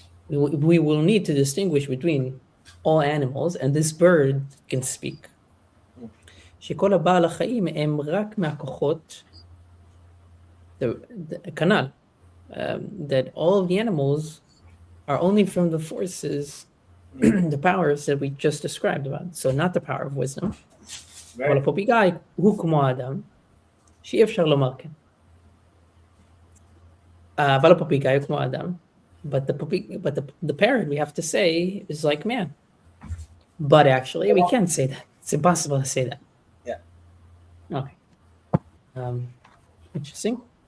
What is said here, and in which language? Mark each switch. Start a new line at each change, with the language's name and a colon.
English: We will need to distinguish between all animals, and this bird can speak.
Hebrew: שכל הבעל החיים הם רק מהכוחות
English: the canal, that all of the animals are only from the forces, the powers that we just described about. So not the power of wisdom.
Hebrew: אבל הפופיגאי הוא כמו האדם, שאי אפשר לומר כן. אבל הפופיגאי הוא כמו האדם,
English: but the parrot, we have to say, is like man. But actually, we can't say that. It's impossible to say that. Yeah. Okay. Interesting.